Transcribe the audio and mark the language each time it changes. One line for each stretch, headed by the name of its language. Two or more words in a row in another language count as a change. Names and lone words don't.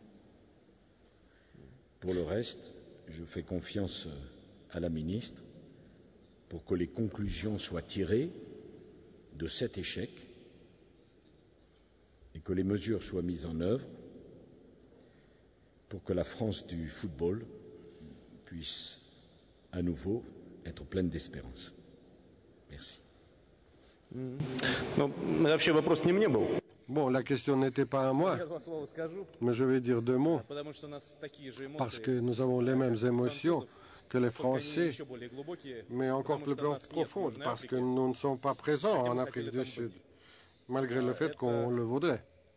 French: Pour le reste, je fais confiance à la ministre pour que les conclusions soient tirées de cet échec et que les mesures soient mises en œuvre. pour que la France du football puisse à nouveau être pleine d'espérance. Merci.
Russian: Ну, вообще вопрос не мне был.
French: Bon, la question n'était pas à moi, mais je vais dire 2 mots, parce que nous avons les mêmes émotions que les Français, mais encore plus profondes, parce que nous ne sommes pas présents en Afrique du Sud, malgré le fait qu'on le voudrait.